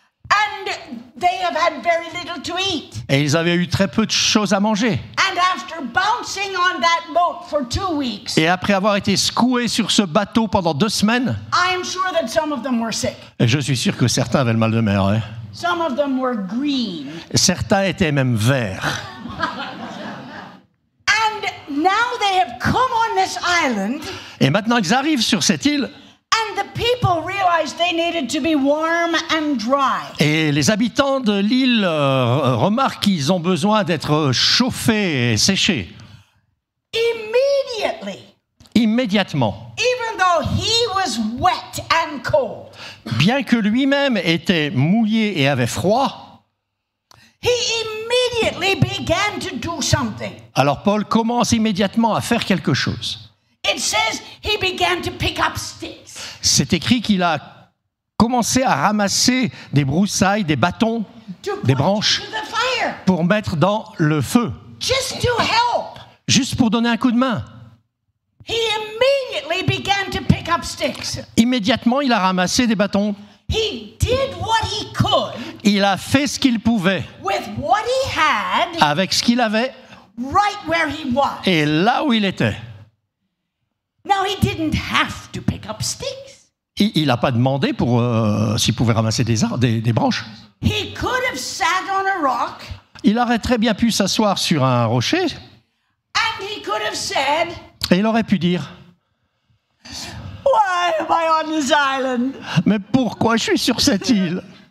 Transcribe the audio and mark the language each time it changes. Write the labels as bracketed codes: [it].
[en] And they have had very little to eat. [fr] et ils avaient eu très peu de choses à manger. [en] And after bouncing on that boat for 2 weeks, [fr] Et après avoir été secoués sur ce bateau pendant 2 semaines, [en] I am sure that some of them were sick. [fr] et je suis sûr que certains avaient le mal de mer. Hein. [en] Some of them were green. [fr] Certains étaient même verts. [en] And now they have come on this island, [fr] Et maintenant ils arrivent sur cette île [en] and the people realized they needed to be warm and dry. [fr] et les habitants de l'île remarquent qu'ils ont besoin d'être chauffés et séchés. [en] Immediately, [fr] Immédiatement. [en] even though he was wet and cold, [fr] Bien que lui-même était mouillé et avait froid, [en] he immediately began to do something. [fr] alors Paul commence immédiatement à faire quelque chose. [en] It says he began to pick up sticks. [fr] C'est écrit qu'il a commencé à ramasser des broussailles, des bâtons, [en] To [fr] des [en] put [fr] branches [en] into the fire, [fr] pour mettre dans le feu, [en] just to help. [fr] juste pour donner un coup de main. [en] He immediately began to pick up sticks. [fr] Immédiatement, il a ramassé des bâtons. [en] He did what he could [fr] Il a fait ce qu'il pouvait [en] with what he had [fr] avec ce qu'il avait [en] right where he was. [fr] et là où il était. [en] Now, he didn't have to pick up sticks. [fr] Il n'a pas demandé pour s'il pouvait ramasser des branches. [en] He could have sat on a rock [fr] Il aurait très bien pu s'asseoir sur un rocher [en] and he could have said, [fr] et il aurait pu dire [en] "Why am I on this island? [fr] « Mais pourquoi je suis sur cette île?